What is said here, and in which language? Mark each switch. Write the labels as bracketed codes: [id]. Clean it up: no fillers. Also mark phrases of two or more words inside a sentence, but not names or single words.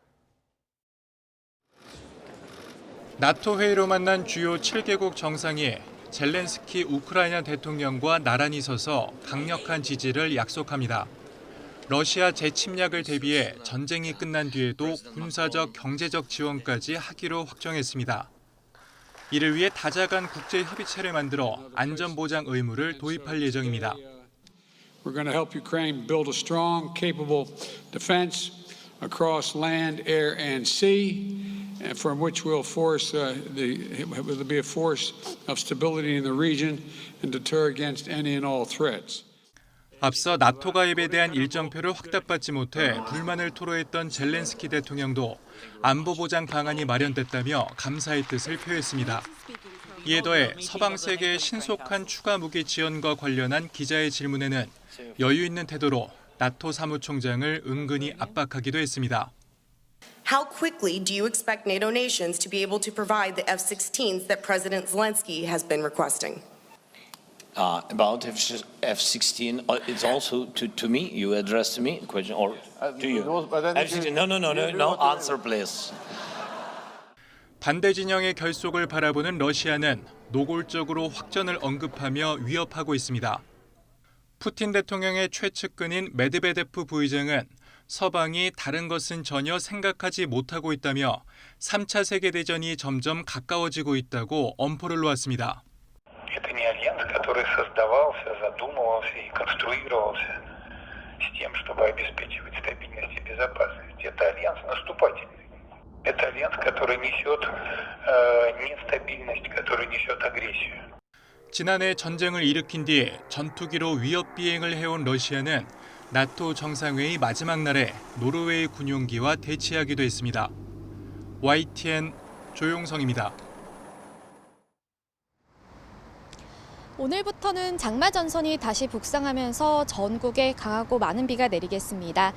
[ko] 나토 회의로 만난 주요 7개국 정상이 젤렌스키 우크라이나 대통령과 나란히 서서 강력한 지지를 약속합니다. 러시아 재침략을 대비해 전쟁이 끝난 뒤에도 군사적, 경제적 지원까지 하기로 확정했습니다. 이를 위해 다자간 국제 협의체를 만들어 안전보장 의무를 도입할 예정입니다. [en] We're going to help Ukraine build a strong, capable defense across land, air, and sea. From which will be a force of stability in the region and deter against any and all threats. [ko] 앞서 나토 가입에 대한 일정표를 확답받지 못해 불만을 토로했던 젤렌스키 대통령도 안보 보장 방안이 마련됐다며 감사의 뜻을 표했습니다. 이에 더해 서방 세계의 신속한 추가 무기 지원과 관련한 기자의 질문에는 여유 있는 태도로 나토 사무총장을 은근히 압박하기도 했습니다. [en] How quickly do you expect NATO nations to be able to provide the F-16s that President Zelensky has been requesting? About F-16, it's also to me. You addressed me a question, or to you? F-16, no. Answer, please. [ko] 반대 진영의 결속을 바라보는 러시아는 노골적으로 확전을 언급하며 위협하고 있습니다. 푸틴 대통령의 최측근인 메드베데프 부의장은 서방이 다른 것은 전혀 생각하지 못하고 있다며 3차 세계대전이 점점 가까워지고 있다고 엄포를 놓았습니다. [ru] Это не альянс, который создавался, задумывался и конструировался с тем, чтобы обеспечивать стабильность и безопасность. Это альянс наступательный. Это альянс, который несет нестабильность, который несет агрессию. [ko] 지난해 전쟁을 일으킨 뒤 전투기로 위협 비행을 해온 러시아는 나토 정상회의 마지막 날에 노르웨이 군용기와 대치하기도 했습니다. YTN 조용성입니다. 오늘부터는 장마 전선이 다시 북상하면서 전국에 강하고 많은 비가 내리겠습니다.